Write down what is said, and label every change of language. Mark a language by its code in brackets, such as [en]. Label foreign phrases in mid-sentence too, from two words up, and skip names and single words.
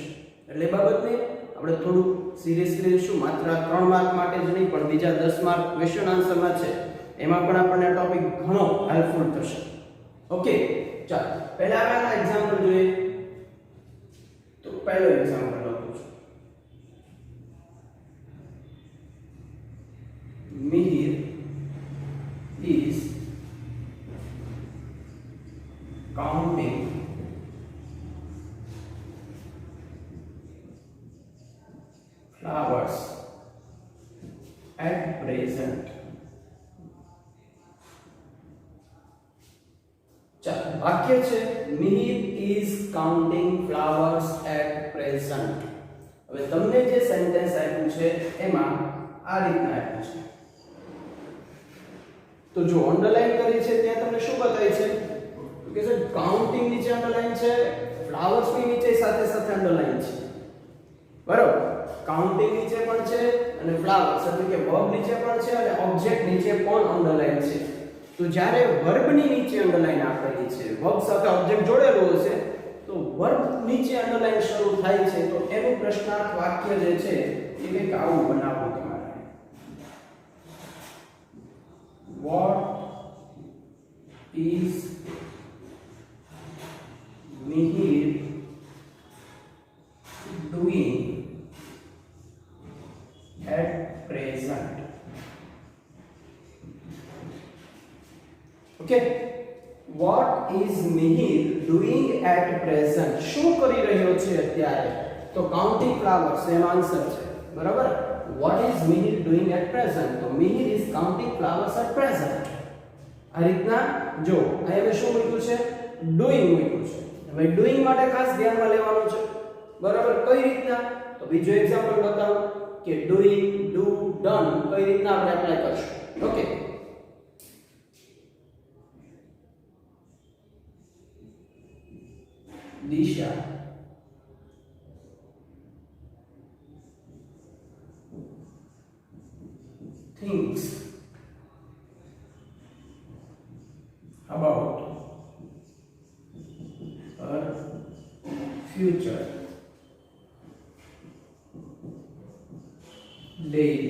[gu] એટલે એ બાબતને આપણે થોડું સિરિયસલી લઈશું, માત્ર 3 માર્ક માટે જ નહીં પણ બીજા 10 માર્ક [en] question answerમાં [gu] છે એમાં પણ આપણને ટોપિક ઘણો હેલ્પફુલ થશે। ઓકે, ચાલો પહેલા આના એક્ઝામ્પલ જોઈએ। તો પહેલો એક્ઝામ્પલ લખું છું, મિહિર [en] is counting flowers at present। [gu] ચાલો વાક્ય છે મિહિર [en] is counting flowers at present। [gu] હવે તમને જે સેન્ટેન્સ આપ્યું છે એમાં આ રીતના આપ્યું છે, તો જો અંડરલાઈન કરી છે ત્યાં તમને શું બતાવી છે કે [en] sir counting [gu] નીચે અંડરલાઈન છે, ફ્લાવર્સ ની નીચે સાથે સાથે અંડરલાઈન છે, બરાબર? કાઉન્ટિંગ નીચે પણ છે અને ફ્લાવર્સ એટલે કે વર્બ નીચે પણ છે અને ઓબ્જેક્ટ નીચે પણ અંડરલાઈન છે। તો જ્યારે વર્બ ની નીચે અંડરલાઈન આપેલી છે, વર્બ સાથે ઓબ્જેક્ટ જોડેલું હશે તો વર્બ નીચે અંડરલાઈન શરૂ થાય છે તો એનું પ્રશ્નાર્થ વાક્ય જે છે એ કંઈક આવું બનાવવું તમારે। [en] What is Mihir doing at present? Okay, what is Mihir doing at present? [gu] શું કરી રહ્યો છે અત્યારે? તો [en] counting flowers [gu] એનો આન્સર છે, બરાબર? [en] What is Mihir doing at present? તો Mihir is counting flowers at present। [gu] આ રીતના જો અહીંયા શું મૂક્યું છે? ડુઈંગ મૂક્યું છે। હવે ડુઈંગ માટે ખાસ ધ્યાનમાં લેવાનું છે, બરાબર? કઈ રીતના? તો બીજો એક્ઝામ્પલ બતાવો કે [en] doing, do, done [gu] કઈ રીતના આપણે એપ્લાય કરશું. ઓકે, દિશા [en] thinks about her future daily.